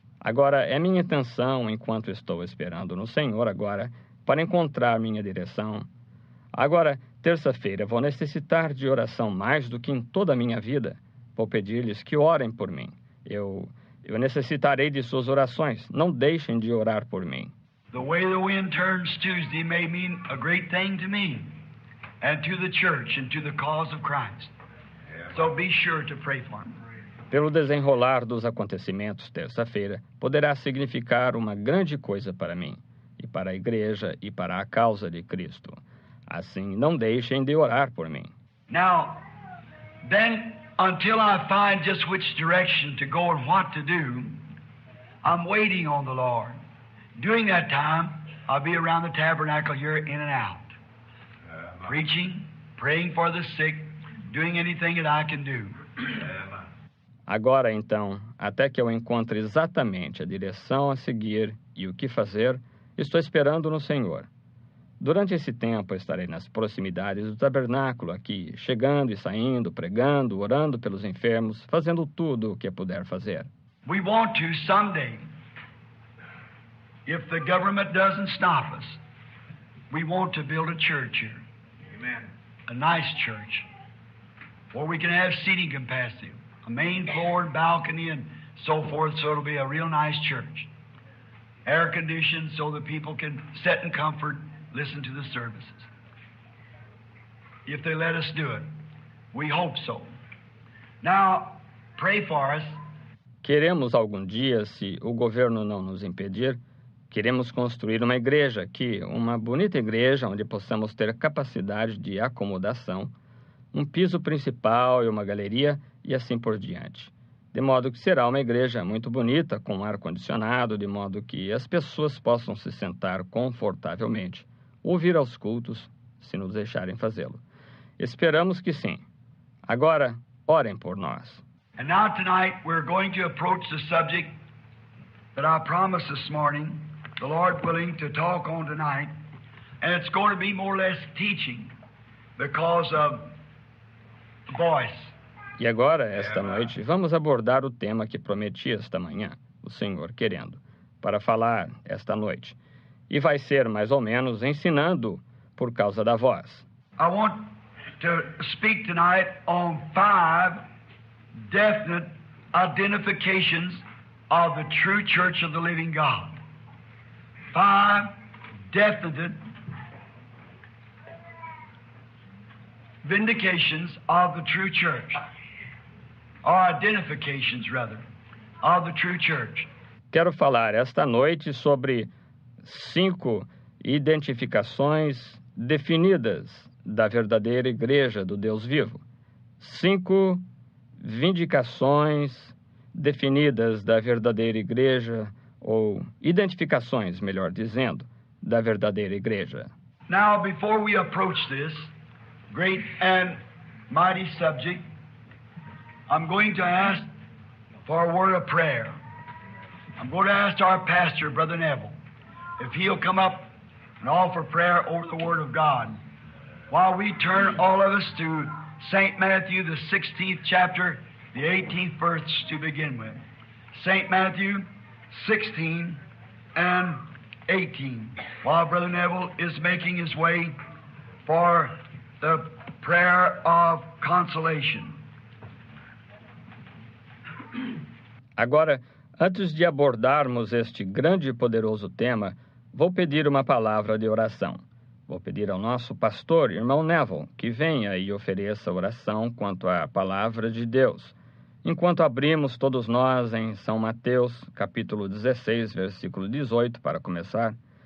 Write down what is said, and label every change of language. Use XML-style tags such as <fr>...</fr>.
<pt>Agora, é minha intenção, enquanto estou esperando no Senhor agora, para encontrar minha direção. Agora, terça-feira, vou necessitar de oração mais do que em toda a minha vida. Vou pedir-lhes que orem por mim. Eu necessitarei de suas orações. Não deixem de orar por mim.</pt> <en>The way the wind turns Tuesday may mean a great thing to me and to the church and to the cause of Christ. So be sure to pray for me.</en> <pt>Pelo desenrolar dos acontecimentos terça-feira, poderá significar uma grande coisa para mim, e para a igreja e para a causa de Cristo. Assim, não deixem de orar por mim.</pt> <en>Now, then, until I find just which direction to go and what to do, I'm waiting on the Lord. During that time, I'll be around the tabernacle here in and out, preaching, praying for the sick, doing anything that I can do.</en> <pt>Agora, então, até que eu encontre exatamente a direção a seguir e o que fazer, estou esperando no Senhor. Durante esse tempo, estarei nas proximidades do tabernáculo aqui, chegando e saindo, pregando, orando pelos enfermos, fazendo tudo o que puder fazer.</pt> <en>We want to someday, if the government doesn't stop us, we want to build a church here. Amen. A nice church where we can have seating capacity, a main floor and balcony and so forth, so it'll be a real nice church. Air conditioned so that people can sit in comfort, listen to the services. If they let us do it. We hope so. Now, pray for us.</en> <pt>Queremos algum dia, se o governo não nos impedir, queremos construir uma igreja aqui, uma bonita igreja onde possamos ter capacidade de acomodação, um piso principal e uma galeria e assim por diante. De modo que será uma igreja muito bonita, com ar-condicionado, de modo que as pessoas possam se sentar confortavelmente, ouvir aos cultos, se nos deixarem fazê-lo. Esperamos que sim. Agora, orem por nós.</pt> <en>And now tonight we're going to approach the subject that I promised this morning, the Lord willing, to talk on tonight. And it's going to be more or less teaching because of voice.</en> <pt>E agora, esta noite, vamos abordar o tema que prometi esta manhã, o Senhor querendo, para falar esta noite. E vai ser mais ou menos ensinando por causa da voz.</pt> <en>I want to speak tonight on 5 definite identifications of the true church of the living God. 5 definite vindications of the true church, or identifications rather, of the true church.</en> <pt>Quero falar esta noite sobre 5 identificações definidas da verdadeira igreja do Deus vivo. 5 vindicações definidas da verdadeira igreja, ou identificações, melhor dizendo, da verdadeira igreja.</pt> <en>Now, before we approach this great and mighty subject, I'm going to ask for a word of prayer. I'm going to ask our pastor, Brother Neville, if he'll come up and offer prayer over the Word of God, while we turn all of us to St. Matthew, the 16th chapter, the 18th verse to begin with. St. Matthew 16 and 18, while Brother Neville is making his way for the prayer of consolation.</en> <pt>Agora, antes de abordarmos este grande e poderoso tema, vou pedir uma palavra de oração. Vou pedir ao nosso pastor, irmão Neville, que venha e ofereça oração quanto à palavra de Deus. Enquanto abrimos todos nós em São Mateus, capítulo 16, versículo 18, para começar.</pt>